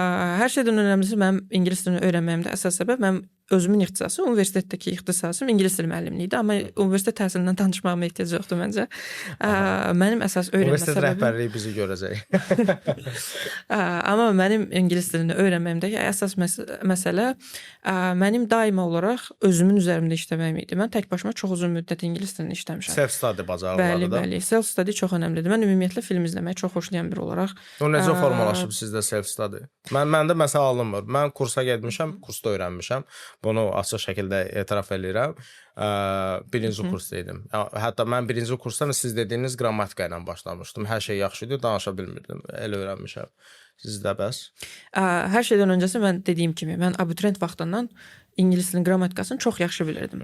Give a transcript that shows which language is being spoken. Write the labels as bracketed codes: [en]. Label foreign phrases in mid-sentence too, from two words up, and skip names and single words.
[az] Hər şeydən önəmlisi mənim ingilis dilini öyrənməyimdə əsas səbəb mənim özümün ixtisası, universitetdəki ixtisasım ingilis dili müəllimliyi idi, amma universitet təhsilindən danışmağıma ehtiyac yoxdur məncə. Mənim əsas öyrənmə universitet səbəbim rəhbərliyi bizi görəcək. Amma mənim ingilis dilini öyrənməyimdəki əsas məsələ mənim daima olaraq özümün üzərində işləməyim idi. Mən tək başıma çox uzun müddət ingilis dilini işləmişəm. Self-study bacarıqları da. Bəli, self-study çox önəmlidir. Mən ümumiyyətlə film izləməyi çox xoşlayan biri olaraq. O necə formalaşıb sizdə self-study? Məndə məsələ alınmır. Mən kursa getmişəm, kursda öyrənmişəm. Bunu açıq şəkildə etiraf edirəm. Birinci kursda idim. Hətta mən birinci kursdan siz dediyiniz qrammatika ilə başlamışdım. Hər şey yaxşı idi, danışa bilmirdim. Elə öyrənmişəm. Sizdə bəs? Hər şeydən öncəsi mən dediyim kimi, mən abituriyent vaxtından ingilis dilinin qrammatikasını çox yaxşı bilirdim.